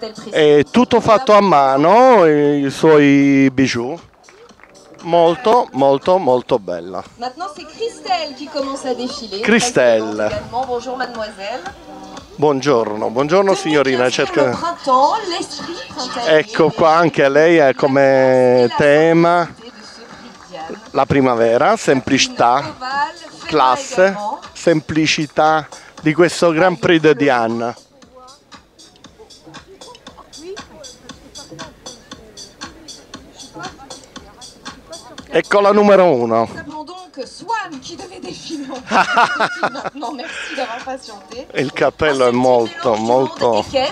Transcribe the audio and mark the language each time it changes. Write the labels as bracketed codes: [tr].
[it] È tutto fatto a mano, i suoi bijou. Molto, molto, molto bella. [fr] Maintenant c'est Christelle qui commence à défiler. Christelle. Bonjour mademoiselle. [it] Buongiorno, buongiorno signorina. Cerca... [fr] L'esprit [it] Ecco qua anche lei è come tema la primavera, semplicità, classe, semplicità di questo Grand Prix de Diane. Ecco la numero 1. [fr] Swan qui devait défiler maintenant, merci d'avoir patienté. [it] Il cappello è molto, molto...